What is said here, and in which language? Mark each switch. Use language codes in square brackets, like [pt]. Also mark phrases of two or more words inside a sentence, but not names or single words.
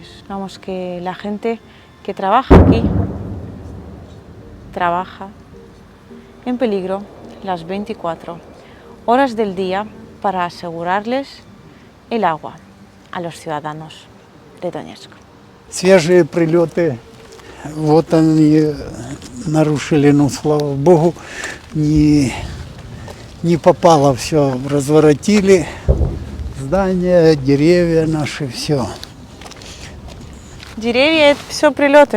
[es] Vamos, que la gente que trabaja aquí, trabaja en peligro las 24 horas del día para asegurarles el agua a los ciudadanos de Donetsk. [ru] Свежие прилеты, вот они нарушили, ну слава богу, не попало все, разворотили здания, деревья наши, все. Деревья – это все прилеты?